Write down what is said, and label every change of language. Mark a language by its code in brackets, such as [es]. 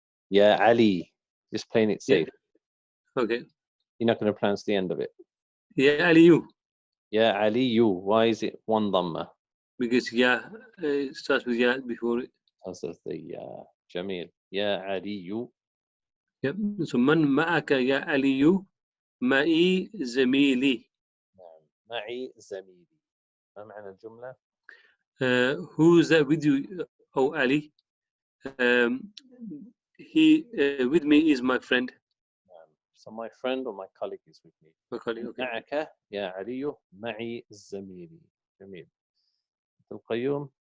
[ar] يا علي. [en] Just playing it safe. Okay. You're not going to pronounce the end of it. [ar] يا علي. يا علي. [en] Why is it one dhamma? Because ya starts with ya before it. Because of the جميل. [ar] يا علي. [en] Yep. [ar] So من معك يا علي؟ معي زميلي. معي زميلي. ما معنى الجملة؟ [en] Who's that with you, oh Ali? He with me is my friend. So my friend or my colleague is with me. My colleague, okay. [ar] معك يا علي معي زميلي. جميل. القيوم.